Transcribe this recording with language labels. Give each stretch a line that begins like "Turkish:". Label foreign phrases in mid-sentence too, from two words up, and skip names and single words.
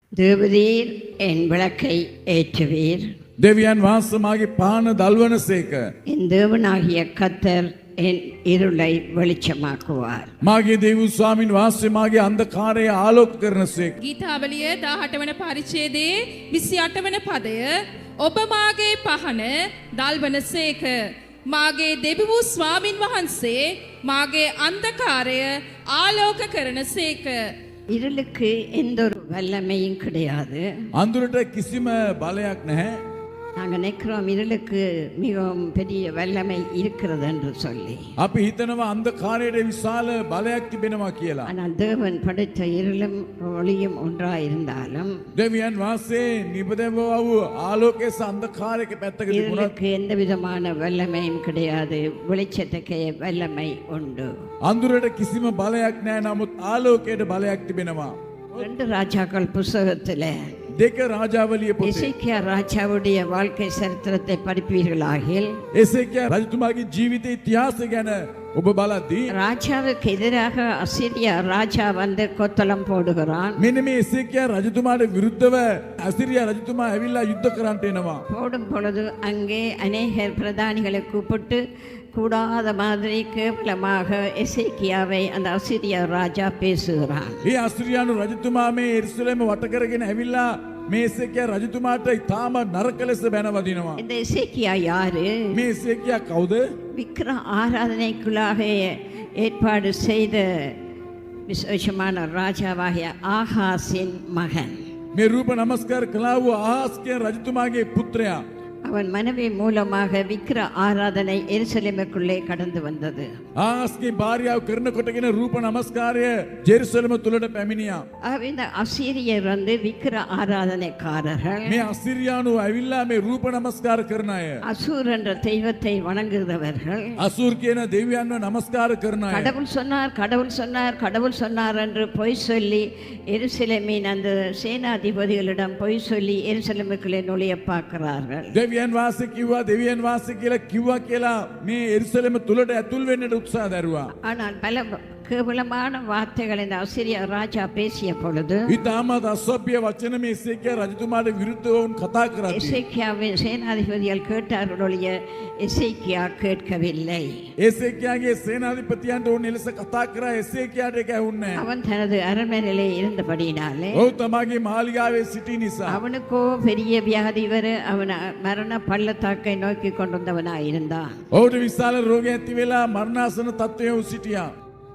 Tamil: தேவரீர் என் விளக்கை ஏற்றுவீர்.
Sinhala: දෙවියන් වහන්සේ මාගේ පාන දල්වනසේක.
Tamil: என் தேவனாகிய கர்த்தர் என் இருளை வெளிச்சமாக்குவார்.
Sinhala: මාගේ දේව ස්වාමින් වහන්සේ මාගේ අන්ධකාරය ආලෝක කරනසේක. ගීතාවලිය 18 වන පරිච්ඡේදයේ 28 වන පදය ඔබ මාගේ පහන දල්වනසේක. මාගේ දෙවිවූ ස්වාමින් වහන්සේ මාගේ අන්ධකාරය ආලෝක කරනසේක.
Tamil: இருளுக்கு எந்த ஒரு வல்லமையும் கிடையாது.
Sinhala: අඳුරට කිසිම බලයක් නැහැ.
Tamil: நாங்கள் நினைக்கிறோம் இருளுக்கு மிகவும் பெரிய வல்லமை இருக்கிறது என்று சொல்லி.
Sinhala: අපි හිතනවා අන්ධකාරයේ විශාල බලයක් තිබෙනවා කියලා.
Tamil: ஆனால் தேவன் படைத்த இருளும் ஒளியும் ஒன்றாயிருந்தாலும்
Sinhala: දෙවියන් වහන්සේ නිබදව වූ ආලෝකයේ අන්ධකාරයක පැත්තක තිබුණා.
Tamil: இருளுக்கு எந்த விதமான வல்லமையும் கிடையாது. வெளிச்சத்துக்கு வல்லமை உண்டு.
Sinhala: අඳුරට කිසිම බලයක් නැහැ. නමුත් ආලෝකයට බලයක් තිබෙනවා.
Tamil: 2 ராஜாக்கள் புஸ்தகத்தில்
Sinhala: දෙක රාජාවලිය පොතේ
Tamil: எசேக்கியா ராஜாவுடைய வாழ்க்கை சரித்திரத்தை படிப்பீர்களாகில்
Sinhala: එසේකියා රජතුමාගේ ජීවිත ඉතිහාසය ගැන ඔබ බලද්දී
Tamil: ராஜாவுக்கு எதிராக அசீரியா ராஜா வந்து கொத்தளம் போடுகிறான்.
Sinhala: මෙන්න මේ එසේකියා රජතුමාට විරුද්ධව අසිරියා රජතුමා ඇවිල්ලා යුද්ධ කරන්නට එනවා.
Tamil: போடும் பொழுது அங்கே அநேகர் பிரதானிகளை கூப்பிட்டு கூடாத மாதிரி கேவலமாக எசேக்கியாவை அந்த அசீரியா ராஜா பேசுகிறான்.
Sinhala: මේ අසිරියානු රජතුමා මේ එරුසලේම වට කරගෙන ඇවිල්ලා මේ එසේකියා රජතුමාට ඉතාම නරක ලෙස බැනවදිනවා.
Tamil: இந்த எசேக்கியா யாரு?
Sinhala: මේ එසේකියා කවුද?
Tamil: விக்கிர ஆராதனைக்குள்ளாக ஏற்பாடு செய்த விசேஷமான ராஜாவாகிய ஆகாசின் மகன்.
Sinhala: මේ රූප නමස්කාර කළා වූ ආහාස් කියන රජතුමාගේ පුත්‍රයා.
Tamil: அவன் மனைவி மூலமாக விக்கிர ஆராதனை எருசலேமுக்குள்ளே கடந்து வந்தது.
Sinhala: ආහාස්ගේ භාර්යාව කරන කොටගෙන රූප නමස්කාරය ජෙරුසලම තුලට පැමිණියා.
Tamil: இந்த அசீரியர் வந்து விக்கிர ஆராதனைக்காரர்கள்.
Sinhala: මේ අසිරියානු ඇවිල්ලා මේ රූප නමස්කාර කරන අය.
Tamil: அசூர் என்ற தெய்வத்தை வணங்குகிறவர்கள்.
Sinhala: අසූර් කියන දෙවියන්ව නමස්කාර කරන අය.
Tamil: கடவுள் சொன்னார் கடவுள் சொன்னார் கடவுள் சொன்னார் என்று பொய் சொல்லி எருசலேமின் அந்த சேனாதிபதிகளிடம் பொய் சொல்லி எருசலேமுக்குள்ளே நுழைய பார்க்கிறார்கள்.
Sinhala: දෙවියන් වාසය කිව්වා දෙවියන් වාසය කියලා කිව්වා කියලා මේ එරුසලම තුලට ඇතුල් වෙන්නට උත්සාහ දරුවා.
Tamil: ஆனால் பல கேவலமான வார்த்தைகள் இந்த அசீரியா ராஜா பேசிய பொழுது
Sinhala: ඉතාමත් අසභ්‍ය වචන මේ එසේකියා රජතුමාට විරුද්ධව වුන් කතා කරද්දී
Tamil: எசேக்கியாவின் சேனாதிபதிகள் கேட்டார்கள் ஒழிய எசேக்கியா கேட்கவில்லை.
Sinhala: එසේකියාගේ සේනාධිපතියන්ට ඕන ලෙස කතා කරා එසේකියාට ඒක ඇහුන්නේ නැහැ.
Tamil: அவன் தனது அரண்மனையிலே இருந்தபடினாலே
Sinhala: ඔහු තමාගේ මාලිගාවේ සිටි නිසා
Tamil: அவனுக்கோ பெரிய வியாதி வர அவன் மரண பள்ளத்தாக்கை நோக்கி கொண்டிருந்தவனாய் இருந்தான்.
Sinhala: ඔහුට විශාල රෝගයක් ඇති වෙලා මරණාසන්න තත්ත්වයේ සිටියා.